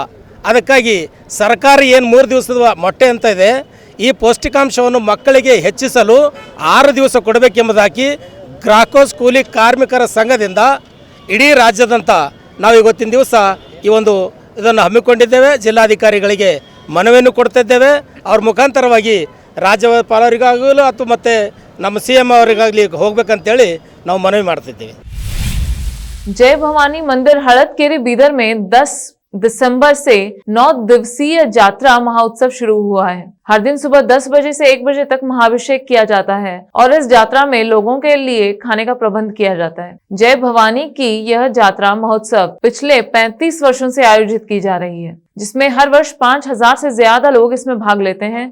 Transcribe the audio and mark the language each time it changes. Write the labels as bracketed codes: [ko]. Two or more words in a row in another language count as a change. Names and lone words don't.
[kn] ಅದಕ್ಕಾಗಿ ಸರ್ಕಾರ ಏನು 3 ದಿವಸದ ಮೊಟ್ಟೆ ಅಂತ ಇದೆ, ಈ ಪೌಷ್ಟಿಕಾಂಶವನ್ನು ಮಕ್ಕಳಿಗೆ ಹೆಚ್ಚಿಸಲು 6 ದಿವಸ ಕೊಡಬೇಕೆಂಬುದಾಗಿ ಗ್ರಾಕೋಸ್ ಕೂಲಿ ಕಾರ್ಮಿಕರ ಸಂಘದಿಂದ ಇಡೀ ರಾಜ್ಯದಂತ ನಾವು ಇವತ್ತಿನ ದಿವಸ ಇದನ್ನು ಹಮ್ಮಿಕೊಂಡಿದ್ದೇವೆ. ಜಿಲ್ಲಾಧಿಕಾರಿಗಳಿಗೆ ಮನವಿಯನ್ನು ಕೊಡ್ತಿದ್ದೇವೆ. ಅವ್ರ ಮುಖಾಂತರವಾಗಿ ರಾಜ್ಯಪಾಲರಿಗಾಗಲೂ ಅಥವಾ ಮತ್ತು ನಮ್ಮ CM ಅವರಿಗಾಗಲಿ ಹೋಗ್ಬೇಕಂತೇಳಿ ನಾವು ಮನವಿ ಮಾಡ್ತಿದ್ದೇವೆ. [hi] जय भवानी मंदिर हड़दकेरी बीदर में 10 दिसंबर से 9 दिवसीय यात्रा महोत्सव शुरू हुआ है। हर दिन सुबह 10 बजे से 1 बजे तक महाभिषेक किया जाता है और इस यात्रा में लोगों के लिए खाने का प्रबंध किया जाता है। जय भवानी की यह यात्रा महोत्सव पिछले 35 वर्षों से आयोजित की जा रही है, जिसमें हर वर्ष 5000 से ज्यादा लोग इसमें भाग लेते हैं।